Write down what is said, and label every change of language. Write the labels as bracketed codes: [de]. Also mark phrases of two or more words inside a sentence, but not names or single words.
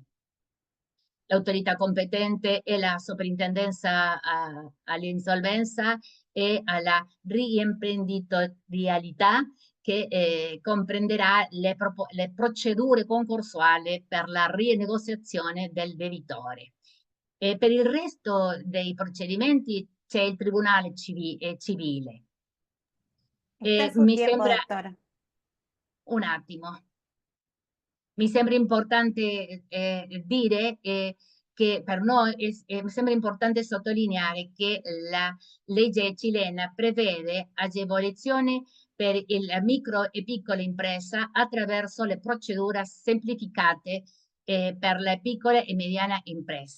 [it] L'autorità competente è la soprintendenza all'insolvenza e alla riimprenditorialità che comprenderà le procedure concorsuali per la rinegoziazione del debitore. E per il resto dei procedimenti c'è il Tribunale civile. [es] Está su [it] Mi [es] tiempo, [it] sembra [es] doctora. [it] un attimo. Mi sembra importante dire che per noi mi sembra importante sottolineare che la legge cilena prevede agevolazioni per la micro e piccola impresa attraverso le procedure semplificate per la piccola e mediana impresa.